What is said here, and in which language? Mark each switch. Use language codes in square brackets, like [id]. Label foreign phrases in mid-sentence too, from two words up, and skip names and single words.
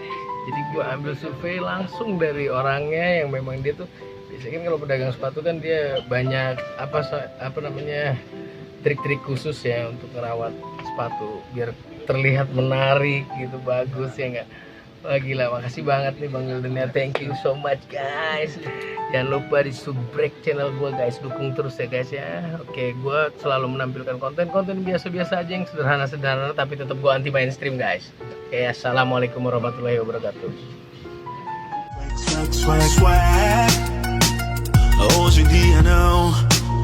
[id] Jadi gua ambil survei langsung dari orangnya yang memang dia tuh, biasanya kan kalau pedagang sepatu kan dia banyak apa namanya trik-trik khusus ya untuk merawat sepatu biar terlihat menarik gitu, bagus ya enggak. Wah gila, makasih banget nih Bang Wildan ya, [en] thank you so much guys. [id] Jangan lupa di subscribe channel gue guys, dukung terus ya guys ya. Oke, gue selalu menampilkan konten-konten biasa-biasa aja yang sederhana-sederhana tapi tetap gue anti mainstream guys. [ar] Oke, السلام عليكم ورحمة الله وبركاته. [en] Swag, swag, swag. [pt] Hoje em dia não